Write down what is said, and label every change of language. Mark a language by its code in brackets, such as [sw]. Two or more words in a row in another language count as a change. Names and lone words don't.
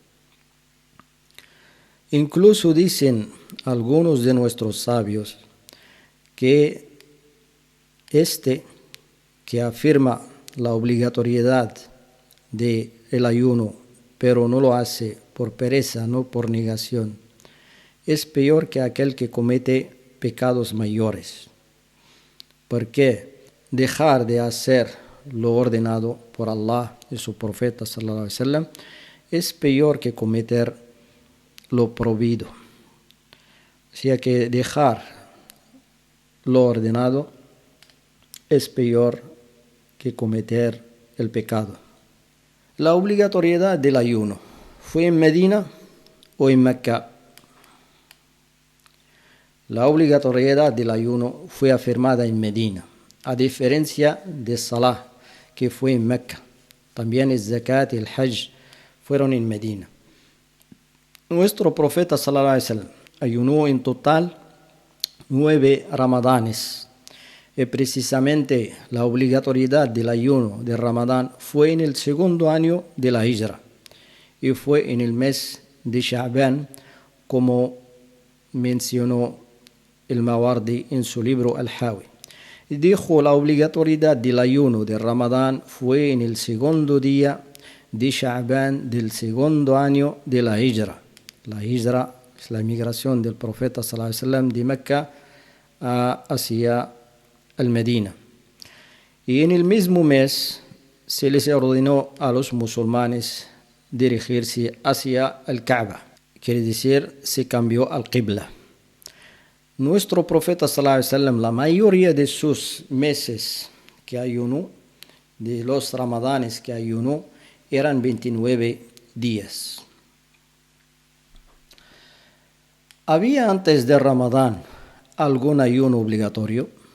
[es] Incluso dicen algunos de nuestros sabios que que afirma la obligatoriedad del ayuno, pero no lo hace por pereza, no por negación, es peor que aquel que comete pecados mayores. Porque dejar de hacer lo ordenado por Allah y su profeta [ar] صلى الله عليه وسلم [es] es peor que cometer lo prohibido. O sea que dejar lo ordenado es peor que cometer el pecado. La obligatoriedad del ayuno, ¿fue en Medina o en Mecca? La obligatoriedad del ayuno fue afirmada en Medina, a diferencia de Salah, que fue en Mecca. También el Zakat y el Hajj fueron en Medina. Nuestro profeta [ar] صلى الله عليه وسلم [es] ayunó en total 9 ramadanes. Y precisamente la obligatoriedad del ayuno de Ramadán fue en el 2º año de la Hijra, y fue en el mes de Sha'ban, como mencionó el Mawardi en su libro Al-Hawi. Dijo, la obligatoriedad del ayuno de Ramadán fue en el 2º día de Sha'ban del 2º año de la Hijra. La Hijra es la migración del profeta [ar] صلى الله عليه وسلم [es] de Mecca hacia el Medina. Y en el mismo mes se les ordenó a los musulmanes dirigirse hacia el Kaaba. Quiere decir, se cambió al Qibla. Nuestro profeta [ar] صلى الله عليه وسلم, [es] la mayoría de sus meses que ayunó, de los ramadanes que ayunó, eran 29 días. ¿Había antes de Ramadán algún ayuno obligatorio?